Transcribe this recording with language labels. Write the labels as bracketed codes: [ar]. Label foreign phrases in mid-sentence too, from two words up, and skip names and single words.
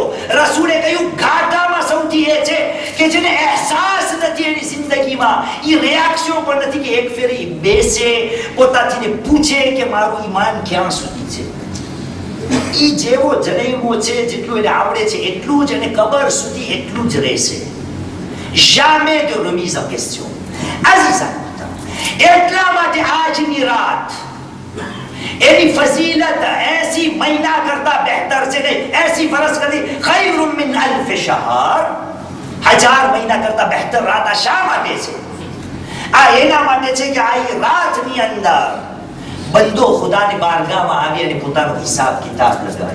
[gu] રસૂલે કહ્યું ઘાટામાં સૌથી એ છે કે જેને અહેસાસ નથી એની જિંદગીમાં, એ રિએક્શન પણ નથી કે એક ફેરી બેસે પોતાથી ને પૂછે કે મારું ઈમાન ક્યાં સુધી છે. ઈ જેવો જન્મો છે, જેટલું એને આવડે છે એટલું જ, અને કબર સુધી એટલું જ રહેશે. [fr] jamais de remise en question. [gu] અઝીઝાન, એટલા માટે આજની રાત એની ફઝીલત 80 મહિના કરતા બહેતર છે. નહીં, 80 વર્ષ કરતી [ar] خير من ألف شهر, [gu] 1000 મહિના કરતા બહેતર રાત. આ શા માટે છે? આ એના માટે છે કે આ રાતની અંદર બંદો ખુદાની બારગાહમાં આવી અને પોતાનો હિસાબ કિતાબ લગાવે.